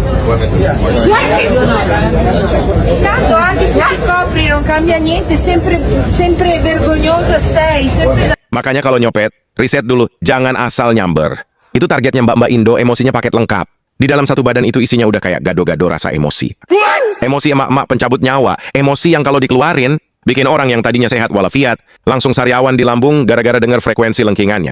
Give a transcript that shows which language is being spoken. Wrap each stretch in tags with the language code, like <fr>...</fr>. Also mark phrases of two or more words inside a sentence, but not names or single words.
<it>Tanto anche se ti copri non cambia niente, sempre vergognosa sei, sempre</it> <id>Makanya kalau nyopet, riset dulu, jangan asal nyamber. Itu targetnya mbak-mbak Indo, emosinya paket lengkap. Di dalam satu badan itu isinya udah kayak gado-gado rasa emosi. Emosi emak-emak pencabut nyawa, emosi yang kalau dikeluarin, bikin orang yang tadinya sehat walafiat, langsung sariawan di lambung gara-gara dengar frekuensi lengkingannya.</id>